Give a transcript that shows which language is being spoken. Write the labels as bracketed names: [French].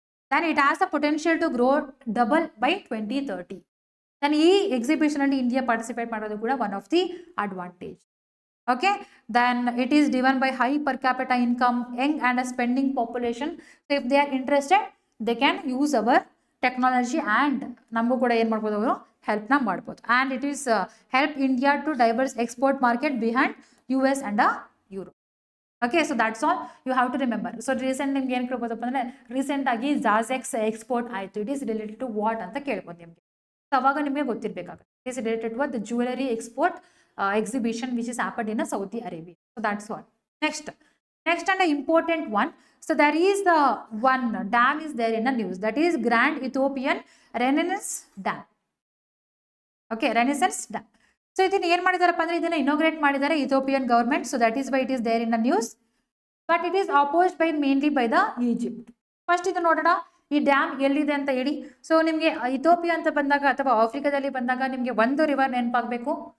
[English] Then it has a potential to grow double by 2030. [Kannada] Then ಈ exhibition ಅಲ್ಲಿ India participate ಮಾಡೋದು ಕೂಡ [English] One of the advantage. Okay, then it is driven by high per capita income, young and a spending population. So if they are interested they can use our technology and [Kannada] ನಮಗೂ ಕೂಡ ಏನು ಮಾಡ್ಬೋದು ಅವರು ಹೆಲ್ಪ್ನ ಮಾಡ್ಬೋದು. [English] And it is help India to diverse export market behind US and Europe. Okay, so that's all you have to remember. [Kannada] So recent ನಿಮ್ಗೆ ಏನು ಕೇಳ್ಬೋದಪ್ಪ ಅಂದರೆ ರೀಸೆಂಟಾಗಿ ಸಾಜೆಕ್ಸ್ ಎಕ್ಸ್ಪೋರ್ಟ್ ಆಯಿತು. [English] it is related to what [Kannada] ಅಂತ ಕೇಳ್ಬೋದು ನಿಮಗೆ. ಸೊ ಅವಾಗ ನಿಮಗೆ ಗೊತ್ತಿರಬೇಕಾಗುತ್ತೆ. [English] It is related to the jewellery export exhibition which is happened in Saudi Arabia. So that's all. Next and an important one. So there is the one dam is there in the news, that is Grand Ethiopian Renaissance Dam. Okay, Renaissance Dam. [Kannada] So ಇದನ್ನು ಏನು ಮಾಡಿದಾರಪ್ಪ ಅಂದರೆ ಇದನ್ನು inaugurate ಮಾಡಿದ್ದಾರೆ Ethiopian government. [English] So that is why it is there in the news, but it is opposed by mainly by the Egypt. [Kannada] First ಇದು ನೋಡೋಣ ಈ dam ಎಲ್ಲಿದೆ ಅಂತ ಹೇಳಿ. ಸೊ ನಿಮಗೆ ಇಥಿಯೋಪಿಯಾ ಅಂತ ಬಂದಾಗ ಅಥವಾ ಆಫ್ರಿಕಾದಲ್ಲಿ ಬಂದಾಗ ನಿಮಗೆ ಒಂದು ರಿವರ್ ನೆನಪಾಗಬೇಕು.